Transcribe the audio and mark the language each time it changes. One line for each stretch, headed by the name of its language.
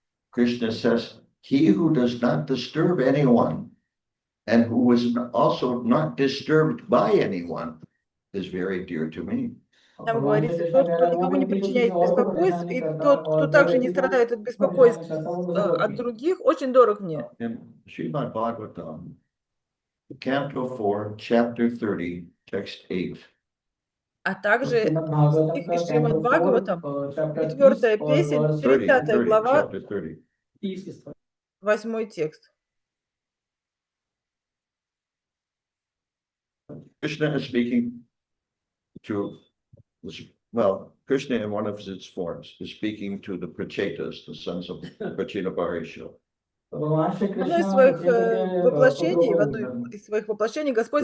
English: Krishna says, he who does not disturb anyone and who is also not disturbed by anyone is very dear to me.
Russian: Там говорится, тот, кто никому не причиняет беспокойств, и тот, кто также не страдает от беспокойств от других, очень дорог мне.
English: In Шримад Бхагаватам, Canto 4, Chapter 30, Text 8.
Russian: А также стих из Шримад Бхагаватам, 4-я песень, 30 глава, 8 текст.
English: Krishna is speaking to, well, Krishna in one of its forms is speaking to the Prachetas, the sons of Prachinabarisha.
Russian: В одно из своих воплощений, в одной из своих воплощений Господь